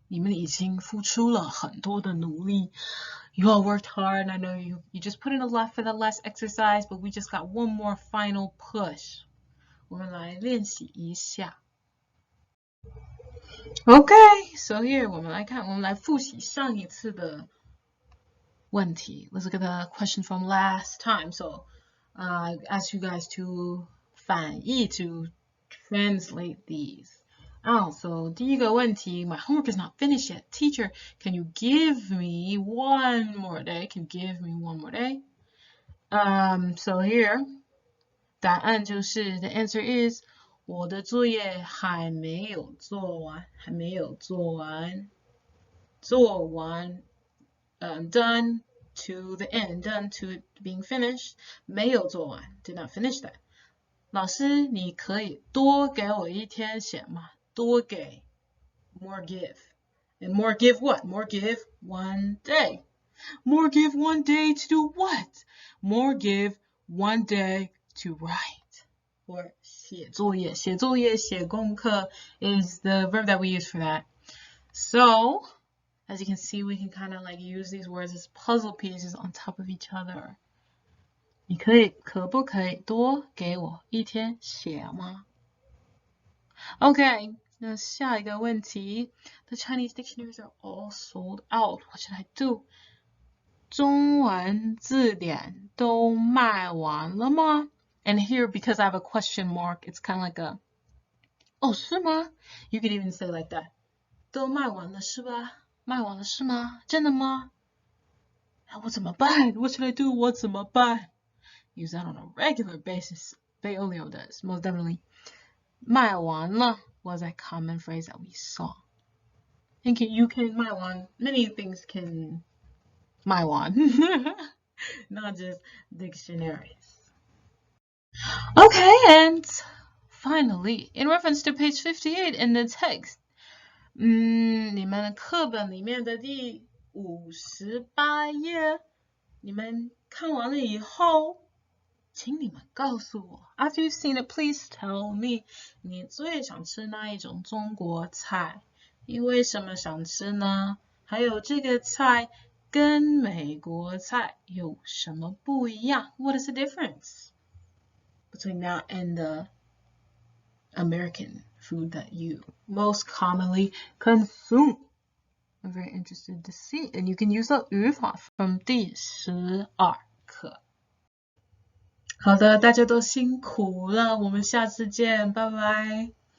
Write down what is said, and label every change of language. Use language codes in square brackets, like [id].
[zh] 你们已经付出了很多的努力。 [en] You all worked hard. I know you just put in a lot for the last exercise, but we just got one more final push. [zh] 我们来练习一下。 [en] Okay, so here [zh] 我们来复习上一次的问题. [en] Let's look at the question from last time. So, I asked you guys to 翻译 to translate these. So [zh] 第一个问题, [en] my homework is not finished yet. Teacher, can you give me one more day? Can you give me one more day? So here, [zh] 答案就是 [en] the answer is [zh] 我的作业还没有做完，还没有做完，做完， [en] done to the end, done to being finished, [zh] 没有做完 [en] did not finish that. [zh] 老师，你可以多给我一天写吗？多给 [en] more give. And more give what? More give one day. More give one day to do what? More give one day to write. Or [zh] 写作业, 写作业, 写功课 [en] is the verb that we use for that. So, as you can see, we can kind of like use these words as puzzle pieces on top of each other. [zh] 你可不可以多给我一天写吗？ [en] Okay, [zh] 那下一个问题 [en] The Chinese dictionaries are all sold out. What should I do? [zh] 中文字典都卖完了吗？ [en] And here, because I have a question mark, it's kind of like a, oh, [zh] 是吗? [en] You could even say like that. [zh] 都卖完了是吧？卖完了是吗？真的吗？我怎么办？ [en] What should I do? [zh] 我怎么办？ [en] Use that on a regular basis. Bei Ou Liu does, most definitely. [zh] 卖完了 [en] was a common phrase that we saw. And you can [zh] 卖完, [en] many things can 卖完, not just dictionaries. Okay, and finally, in reference to page 58 in the text, [zh] 你们课本里面的第58页，你们看完了以后，请你们告诉我 [en] After you've seen it, please tell me [zh] 你最想吃哪一种中国菜？你为什么想吃呢？还有这个菜跟美国菜有什么不一样 [en] ？What is the difference between that and the American food that you most commonly consume? I'm very interested to see. And you can use the [zh] 语法 [en] from [zh] 第12课。好的，大家都辛苦了，我们下次见，拜拜。